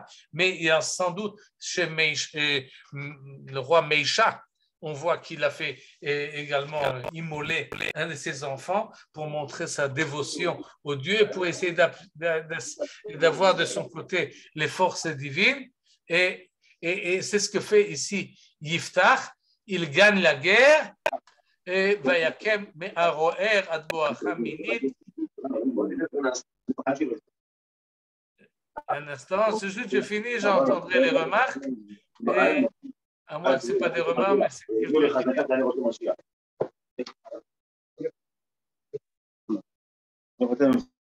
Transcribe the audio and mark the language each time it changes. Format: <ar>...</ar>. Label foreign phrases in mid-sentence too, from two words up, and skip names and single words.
<fr>Mais il y a sans doute chez le roi Meisha, on voit qu'il a fait également immoler un de ses enfants pour montrer sa dévotion au Dieu et pour essayer d'avoir de son côté les forces divines. Et c'est ce que fait ici Yiftach. Il gagne la guerre.</fr> <he>ויקם מערוער עד בואכה מינית.</he> <fr>Un instant, c'est juste je finis, j'entendrai les remarques. Et à moins que ce n'est pas des remarques, mais c'est quelque chose.</fr>